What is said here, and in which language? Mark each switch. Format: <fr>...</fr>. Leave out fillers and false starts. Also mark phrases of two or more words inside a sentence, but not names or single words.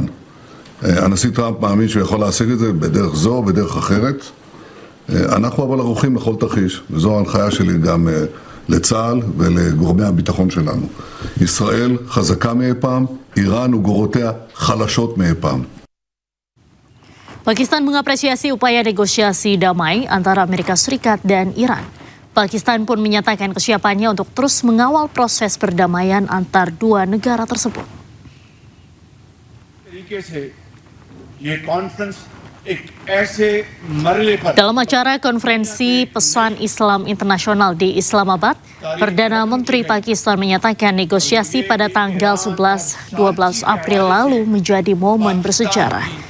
<he>הנשיא טראמפ מאמין שהוא יכול להשיג את זה בדרך זו או בדרך אחרת. אנחנו אבל ערוכים לכל תרחיש, וזו ההנחיה שלי גם לצה"ל ולגורמי הביטחון שלנו. ישראל חזקה מאי פעם, איראן וגורותיה חלשות מאי פעם.</he> <id>Pakistan mengapresiasi upaya negosiasi damai antara Amerika Serikat dan Iran. Pakistan pun menyatakan kesiapannya untuk terus mengawal proses perdamaian antar dua negara tersebut. Dalam acara konferensi Pesan Islam Internasional di Islamabad, Perdana Menteri Pakistan menyatakan negosiasi pada tanggal 11-12 April lalu menjadi momen bersejarah.</id>